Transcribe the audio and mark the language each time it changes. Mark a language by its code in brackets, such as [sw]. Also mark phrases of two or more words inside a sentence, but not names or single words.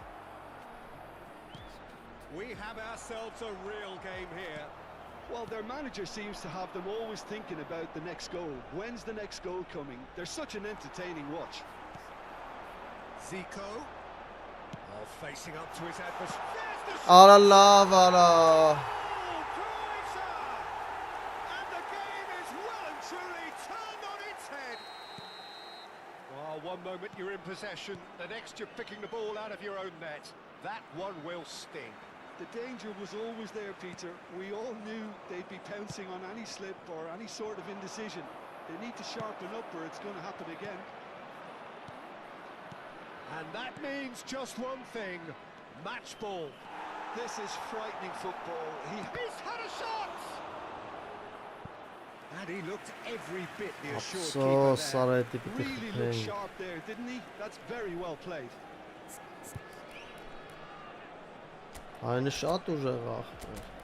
[en] We have ourselves a real game here. Well, their manager seems to have them always thinking about the next goal. When's the next goal coming? They're such an entertaining watch. Zico. Oh, facing up to his adversary. There's the [hy] Արա լավ արա։ [en] Oh, Croatia! And the game is well and truly turned on its head. Oh, one moment you're in possession, the next you're picking the ball out of your own net. That one will sting. The danger was always there, Peter. We all knew they'd be pouncing on any slip or any sort of indecision. They need to sharpen up or it's going to happen again. And that means just one thing, match ball. This is frightening football. He's had a shot! And he looked every bit the assured [hy] Ափսոս, [en] keeper [hy] արա [en] there. [hy] էդի պիտի [en] Really looked [hy] խփեին։ [en] sharp there, didn't he? That's very well played. [hy] Այն շատ ուժեղ ախպեր։